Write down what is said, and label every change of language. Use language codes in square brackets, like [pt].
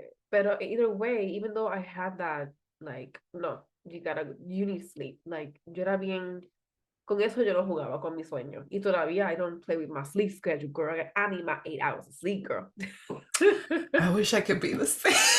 [en] Pero either way, even though I had that, like, no, you need sleep. [es] Like, yo era bien, con eso yo no jugaba con mi sueño. Y todavía [en] I don't play with my sleep schedule, girl. I need my 8 hours of sleep, girl. I wish I could be the same.